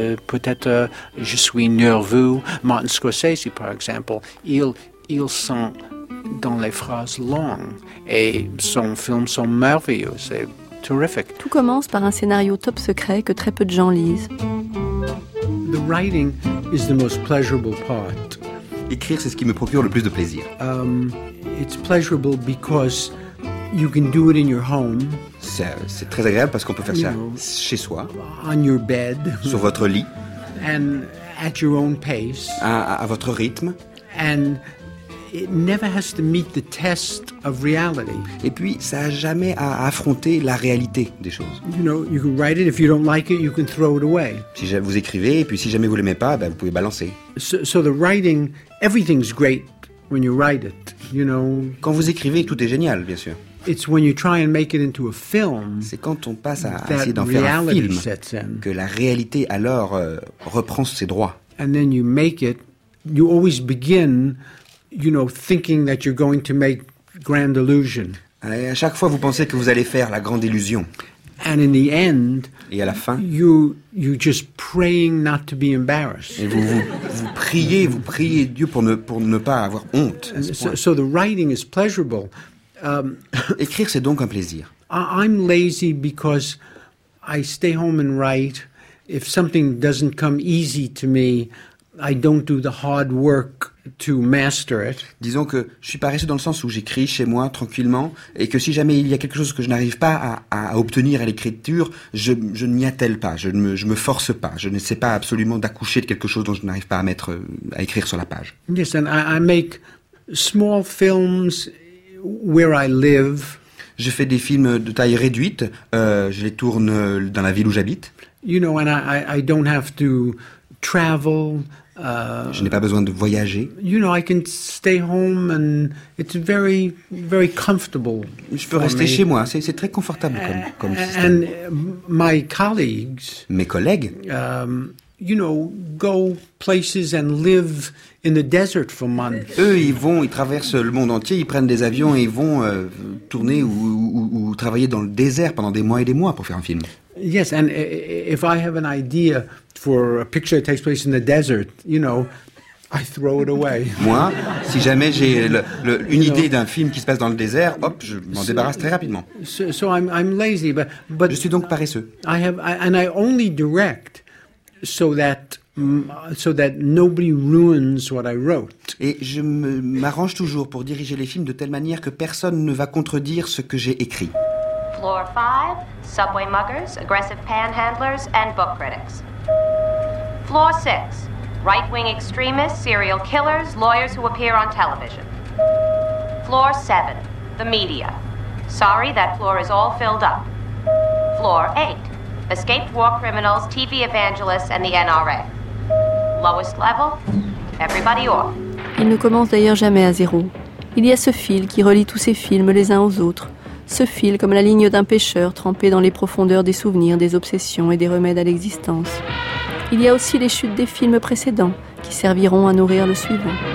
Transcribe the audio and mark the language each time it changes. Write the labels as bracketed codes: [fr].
[fr] Peut-être je suis nerveux. Martin Scorsese, par exemple, il sent dans les phrases longues. Et son film sont merveilleux, c'est terrific. Tout commence par un scénario top secret que très peu de gens lisent. [en] The writing is the most pleasurable part. [fr] Écrire, c'est ce qui me procure le plus de plaisir. [en] It's pleasurable because you can do it in your home. [fr] C'est très agréable parce qu'on peut faire ça chez soi. [en] On your bed. [fr] Sur votre lit. [en] And at your own pace. [fr] À votre rythme. [en] And it never has to meet the test of reality. [fr] Et puis ça a jamais à affronter la réalité des choses. [en] You know, you can write it. If you don't like it, you can throw it away. [fr] Si vous écrivez et puis si jamais vous l'aimez pas, ben vous pouvez balancer. [en] So the writing, everything's great when you write it. You know. [fr] Quand vous écrivez, tout est génial, bien sûr. [en] It's when you try and make it into a film. [fr] C'est quand on passe à essayer d'en faire un film que la réalité alors reprend ses droits. [en] And then you make it. You always begin, you know, thinking that you're going to make grand illusion. [fr] À chaque fois, vous pensez que vous allez faire la grande illusion. [en] And in the end, [fr] et à la fin, [en] you just praying not to be embarrassed. [fr] Et vous priez Dieu pour ne pas avoir honte. [en] So the writing is pleasurable. [fr] Écrire, c'est donc un plaisir. [en] I'm lazy because I stay home and write. If something doesn't come easy to me, I don't do the hard work to master it. [fr] Disons que je suis paresseux dans le sens où j'écris chez moi tranquillement et que si jamais il y a quelque chose que je n'arrive pas à obtenir à l'écriture, je n'y attelle pas, je me force pas, je n'essaie pas absolument d'accoucher de quelque chose dont je n'arrive pas à écrire sur la page. [en] Yes, and I make small films where I live. [fr] Je fais des films de taille réduite, je les tourne dans la ville où j'habite. [en] You know, and I don't have to travel. [fr] Je n'ai pas besoin de voyager. [en] You know, I can stay home and it's very, very comfortable. [fr] Je peux rester chez moi. C'est très confortable comme système. [en] And my colleagues. [fr] Mes collègues. [en] You know, go places and live in the desert for months. [fr] Eux, ils traversent le monde entier. Ils prennent des avions et ils vont tourner ou travailler dans le désert pendant des mois et des mois pour faire un film. [en] Yes, and if I have an idea for a picture that takes place in the desert, you know, I throw it away. [fr] Moi, si jamais j'ai une idée d'un film qui se passe dans le désert, hop, je m'en débarrasse très rapidement. [en] So I'm lazy, but [fr] je suis donc paresseux. [en] I only direct so that nobody ruins what I wrote. [fr] Et je m'arrange toujours pour diriger les films de telle manière que personne ne va contredire ce que j'ai écrit. [en] Floor 5, subway muggers, aggressive panhandlers, and book critics. Floor 6, right-wing extremists, serial killers, lawyers who appear on television. Floor 7, the media. Sorry, that floor is all filled up. Floor 8, escaped war criminals, TV evangelists, and the NRA. Lowest level, everybody off. [fr] Il ne commence d'ailleurs jamais à zéro. Il y a ce fil qui relie tous ces films les uns aux autres. Ce fil comme la ligne d'un pêcheur trempé dans les profondeurs des souvenirs, des obsessions et des remèdes à l'existence. Il y a aussi les chutes des films précédents qui serviront à nourrir le suivant.